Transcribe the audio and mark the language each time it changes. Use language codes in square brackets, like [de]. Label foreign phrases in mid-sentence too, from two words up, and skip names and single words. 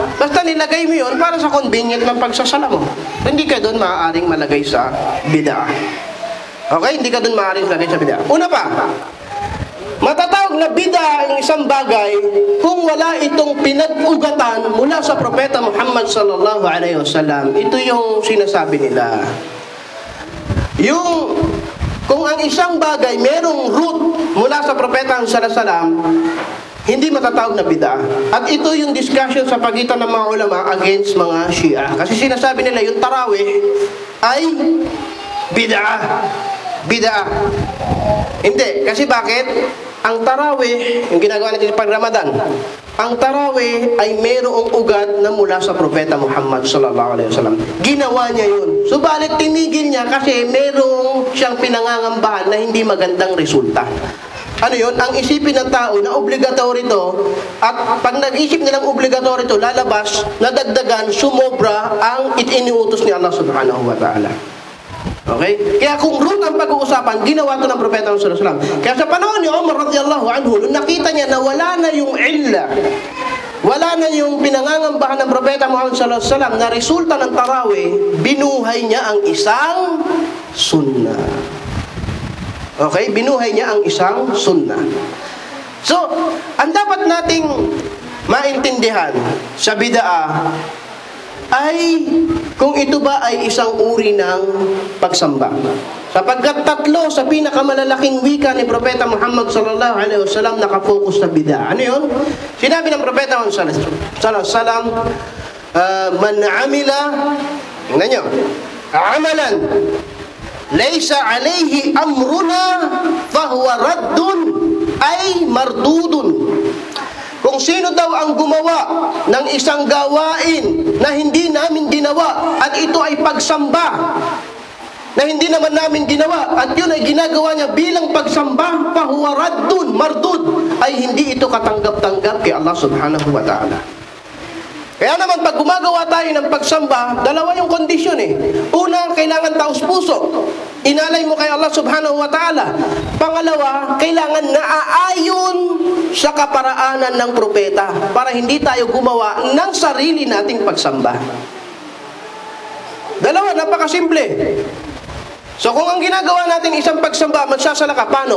[tl] Basta nilagay mo yun para sa convenient ng pagsasala mo. Hindi ka doon maaaring malagay sa bid'ah. Okay? Hindi ka doon maaaring malagay sa bid'ah. Una pa, matatawag na bid'ah ang isang bagay kung wala itong pinag-ugatan mula sa Propeta Muhammad [ar] صلى الله عليه وسلم. [tl] Ito yung sinasabi nila. Yung kung ang isang bagay merong root mula sa Propeta [ar] صلى الله عليه وسلم, [tl] hindi matatawag na bid'ah. At ito yung discussion sa pagitan ng mga ulama against mga Shia. Kasi sinasabi nila yung tarawih ay bid'ah. Bid'ah. Hindi. Kasi bakit? Ang tarawih, yung ginagawa natin pag Ramadan, ang tarawih ay mayroong ugat na mula sa Propeta Muhammad [ar] صلى الله عليه وسلم. [tl] Ginawa niya yun. Subalit tinigil niya kasi mayroong siyang pinangangambahan na hindi magandang resulta. Ano yun? Ang isipin ng tao na obligatory to, at pag nag-isip nilang obligatory to, lalabas, nadagdagan, sumobra ang iniutos ni Allah [ar] سبحانه وتعالى. [tl] Okay? Kaya kung root ang pag-uusapan, ginawa ito ng Propeta [ar] صلى الله عليه وسلم. [tl] Kaya sa panahon ni Umar [ar] رضي الله عنه, [tl] nung nakita niya na wala na yung illa, wala na yung pinangangambahan ng Propeta Muhammad [ar] صلى الله عليه وسلم [tl] na resulta ng tarawih, binuhay niya ang isang sunnah. Okay? Binuhay niya ang isang sunnah. So, ang dapat nating maintindihan sa bid'ah ay kung ito ba ay isang uri ng pagsamba. Sapagkat tatlo sa pinakamalalaking wika ni Propeta Muhammad [ar] صلى الله عليه وسلم [tl] nakafocus sa bid'ah. Ano yun? Sinabi ng Propeta Muhammad [ar] صلى الله عليه وسلم, من عمل, [tl] tingnan nyo, [ar] عملا ليس عليه أمرنا فهو رد أي مردود. [tl] Kung sino daw ang gumawa ng isang gawain na hindi namin ginawa at ito ay pagsamba na hindi naman namin ginawa at yun ay ginagawa niya bilang pagsamba, [ar] فهو رد مردود, [tl] ay hindi ito katanggap-tanggap kay Allah [ar] سبحانه وتعالى. [tl] Kaya naman pag gumagawa tayo ng pagsamba, dalawa yung kondisyon eh. Una, kailangan taos puso. Inalay mo kay Allah [ar] سبحانه وتعالى. [tl] Pangalawa, kailangan naaayon sa kaparaanan ng propeta para hindi tayo gumawa ng sarili nating pagsamba. Dalawa, napakasimple. So kung ang ginagawa natin isang pagsamba, magsasala ka, paano?